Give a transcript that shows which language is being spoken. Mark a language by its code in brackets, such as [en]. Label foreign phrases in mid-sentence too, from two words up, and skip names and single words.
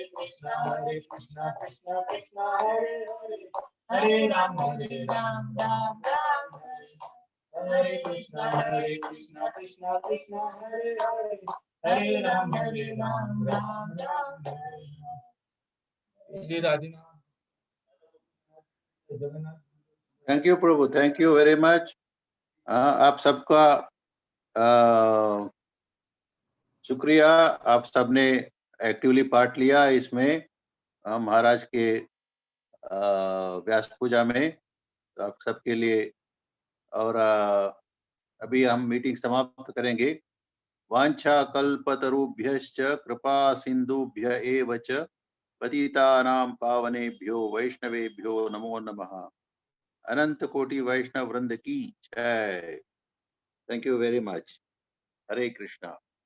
[hi] कृष्णा कृष्णा कृष्णा हरे हरे हरे राम राम हरे। हरे कृष्णा कृष्णा हरे हरे हरे राम राम हरे। श्री राधेनाथ जगन्नाथ। [en] Thank you प्रभु, thank you very much। [hi] आप सबका शुक्रिया। आप सबने [en] actively part [hi] लिया इसमें महाराज के व्यास पूजा में। तो आप सबके लिए और अभी हम मीटिंग समाप्त करेंगे। [sa] वांछा कल्पतरुभ्यश्च कृपा सिंधुभ्य एव च पतितानां पावनेभ्यो वैष्णवेभ्यो नमो नमः। [hi] अनंत कोटि वैष्णव वृंद की जय। [en] Thank you very much. हरे कृष्णा।